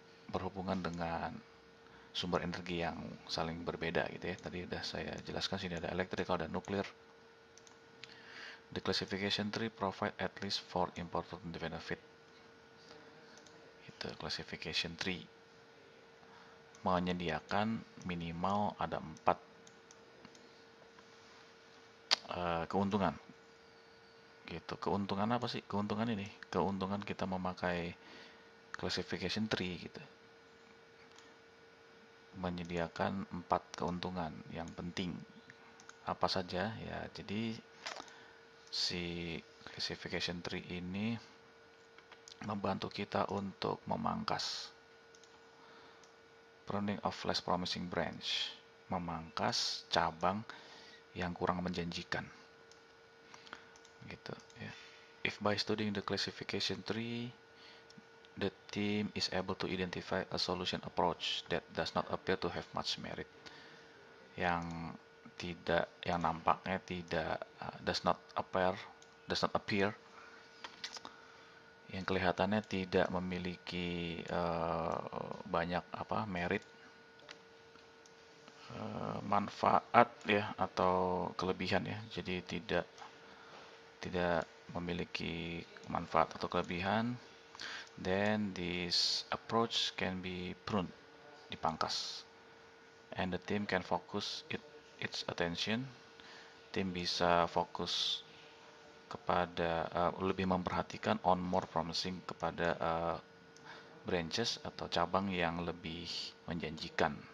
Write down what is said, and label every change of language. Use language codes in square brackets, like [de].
[id] berhubungan dengan sumber energi yang saling berbeda gitu ya. Tadi udah saya jelaskan, sini ada electrical dan nuclear. [en] The classification tree provide at least 4 important benefit. [id] Itu classification tree menyediakan minimal ada 4 keuntungan. Gitu. Keuntungan apa sih? Keuntungan ini, keuntungan kita memakai classification tree gitu. Menyediakan 4 keuntungan yang penting. Apa saja ya? Jadi si classification tree ini membantu kita untuk memangkas [en] pruning of less promising branch, [id] memangkas cabang yang kurang menjanjikan. Gitu ya. [en] If by studying the classification tree, the team is able to identify a solution approach that does not appear to have much merit. [id] Yang nampaknya tidak [en] does not appear, [id] yang kelihatannya tidak memiliki banyak merit, manfaat ya, atau kelebihan ya. Jadi tidak memiliki manfaat atau kelebihan. [en] Then this approach can be pruned, [id] dipangkas, [en] and the team can focus its attention. [id] Tim bisa fokus kepada lebih memperhatikan [en] on more promising, [id] kepada branches atau cabang yang lebih menjanjikan.